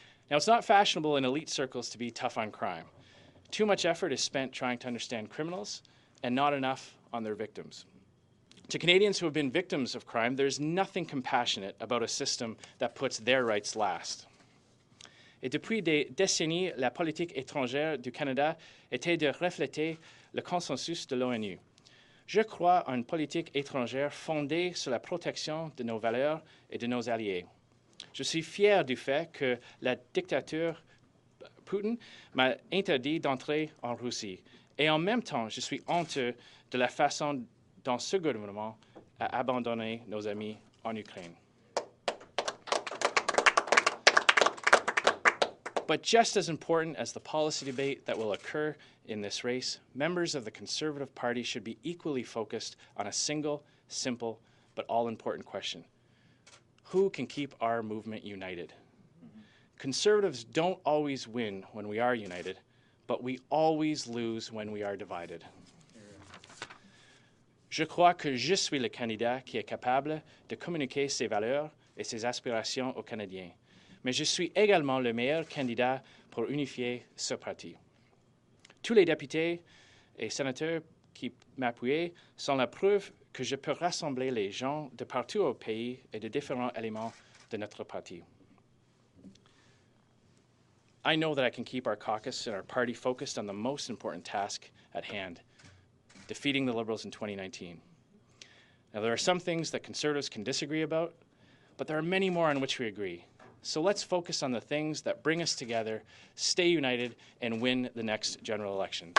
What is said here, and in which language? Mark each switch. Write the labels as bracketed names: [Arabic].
[English] Now, it's not fashionable in elite circles to be tough on crime. Too much effort is spent trying to understand criminals and not enough on their victims. To Canadians who have been victims of crime, there's nothing compassionate about a system that puts their rights last. [French] Et depuis des décennies, la politique étrangère du Canada était de refléter le consensus de l'ONU. Je crois en une politique étrangère fondée sur la protection de nos valeurs et de nos alliés. Je suis fier du fait que la dictature Poutine m'a interdit d'entrer en Russie. Et en même temps, je suis honteux de la façon dont ce gouvernement a abandonné nos amis en Ukraine. [English] But just as important as the policy debate that will occur in this race, members of the Conservative Party should be equally focused on a single, simple, but all-important question. Who can keep our movement united? Conservatives don't always win when we are united, but we always lose when we are divided. [French] Je crois que je suis le candidat qui est capable de communiquer ses valeurs et ses aspirations aux Canadiens. Mais je suis également le meilleur candidat pour unifier ce parti. Tous les députés et sénateurs qui m'appuient sont la preuve que je peux rassembler les gens de partout au pays et de différents éléments de notre parti. [English] I know that I can keep our caucus and our party focused on the most important task at hand, defeating the Liberals in 2019. Now, there are some things that Conservatives can disagree about, but there are many more on which we agree. So let's focus on the things that bring us together, stay united, and win the next general election.